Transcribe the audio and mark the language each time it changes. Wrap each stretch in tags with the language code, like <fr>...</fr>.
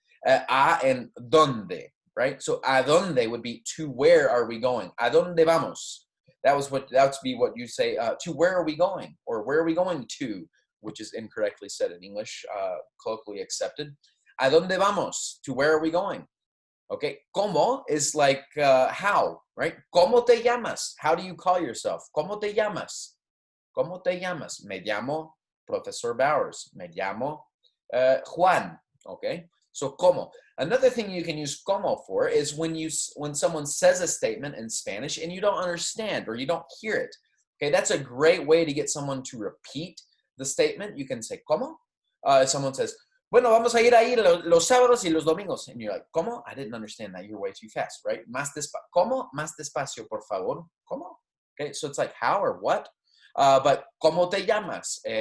<en>A and donde, right? So a donde would be to where are we going?</en> <es>A donde vamos?</es> <en>That would be what you say, to where are we going? Or where are we going to? Which is incorrectly said in English, colloquially accepted.</en> <es>A donde vamos?</es> <en>To where are we going? Okay, ¿cómo is like how, right?</en> <es>¿Cómo te llamas?</es> <en>How do you call yourself?</en> <es>¿Cómo te llamas? ¿Cómo te llamas? Me llamo Professor Bowers. Me llamo Juan. Okay, so ¿cómo?</es> <en>Another thing you can use ¿cómo for is when someone says a statement in Spanish and you don't understand or you don't hear it. Okay, that's a great way to get someone to repeat the statement. You can say ¿cómo? If someone says,</en> <es>bueno, vamos a ir ahí los sábados y los domingos.</es> <en>And you're like, ¿cómo? I didn't understand that. You're way too fast, right?</en> <es>Más despacio. ¿Cómo? Más despacio, por favor. ¿Cómo?</es> <en>Okay, so it's like how or what. But</en> <es>¿cómo te llamas?</es>